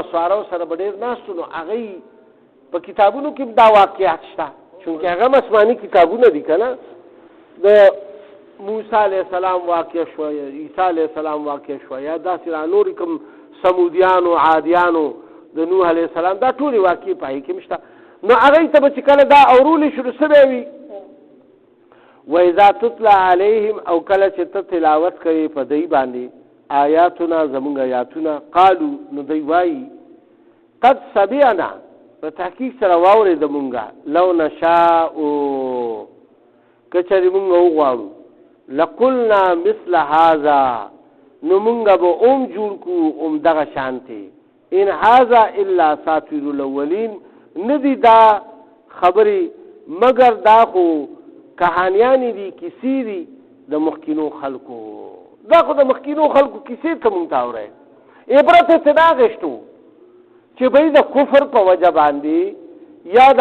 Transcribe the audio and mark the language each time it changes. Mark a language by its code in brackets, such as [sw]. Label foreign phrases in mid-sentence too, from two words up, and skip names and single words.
[ps] نصارو سره به ډېر ناست و نو هغه په کتابونو کې دا واقعات شته چونکې هغه آسماني کتابونه دي که نه د موسی [ar] علیه السلام [ps] واقع شوه عیسی [ar] علیه السلام [ps] واقع شوه یا داسې را نورې کوم سمودیانو عادیانو د نوح علیه السلام دا ټولې واقعې په هغې کې هم شته نو هغوی ته به چې کله دا اورولې شروع سوی وي [ar] وإذا تتلى عليهم [ps] او کله چې ته تلاوت کوي په دوی باندې آیاتنا زمونږ آیاتونه قالو نو دوی وایي [ar] قد سمعنا [ps] په تحقیق سره واورېده مونږه [ar] لو نشاء [ps] که چېرې مونږ وغواړو [ar] لقلنا مثل هذا [ps] نو مونږ به جوړ کړو دغه شانتې [ar] ان هذا الا اساطیر الاولین [ps] ندی دا خبرې مگر دا خو کهانیانی دي کیسې دي د مخکینو خلکو دا خو د مخکینو خلکو کیسې ته مونږ ته اورئ عبرت یې څه دا اخېستو چې بهی د کفر په وجه باندې یا د